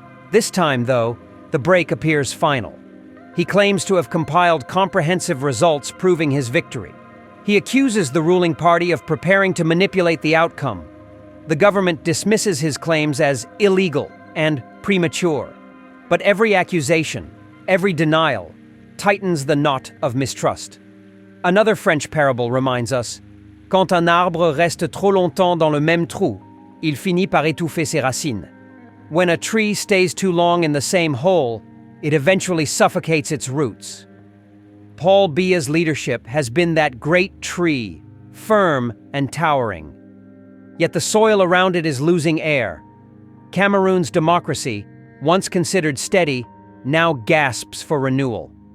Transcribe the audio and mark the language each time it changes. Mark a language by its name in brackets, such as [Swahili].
[English] This time, though, the break appears final. He claims to have compiled comprehensive results proving his victory. He accuses the ruling party of preparing to manipulate the outcome. The government dismisses his claims as illegal and premature. But every accusation, every denial, tightens the knot of mistrust. Another French parable reminds us, [French] "Quand un arbre reste trop longtemps dans le même trou, il finit par étouffer ses racines." [English] When a tree stays too long in the same hole, it eventually suffocates its roots. Paul Biya's leadership has been that great tree, firm and towering. Yet the soil around it is losing air. Cameroon's democracy, once considered steady, now gasps for renewal.